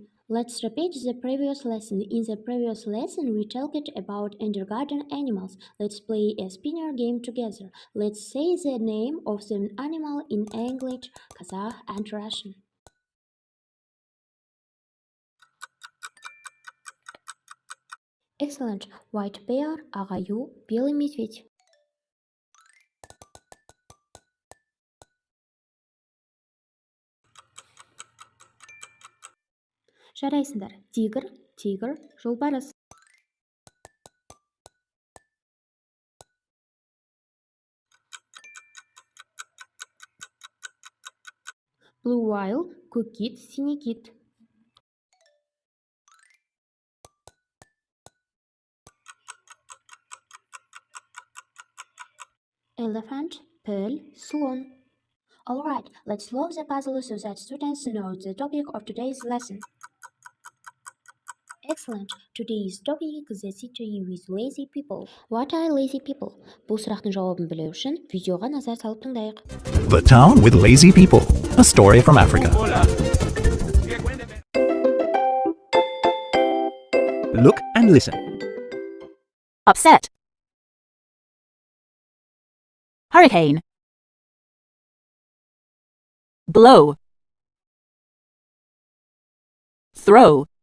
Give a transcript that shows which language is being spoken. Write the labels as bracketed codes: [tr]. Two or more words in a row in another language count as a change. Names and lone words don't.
[en] Let's repeat the previous lesson. In the previous lesson, we talked about kindergarten animals. Let's play a spinner game together. Let's say the name of the animal in English, Kazakh, and Russian. Excellent. White bear, [kk] ағаю, [ru] белый медведь. [kk] Жарайсыңдар. Тигр, жолбарыс. [en] Blue whale, [kk] көк кит, [ru] синий кит. [en] Elephant, pearl, слон. Alright, let's solve the puzzle so that students know the topic of today's lesson. Excellent. Today's topic is the city with lazy people. What are lazy people? [kk] Бұл сұрақтың жауабын білу үшін видеоға назар салып тыңдайық. [en] The Town with Lazy People, a story from Africa. Look and listen. Upset. Hurricane. Blow. Throw.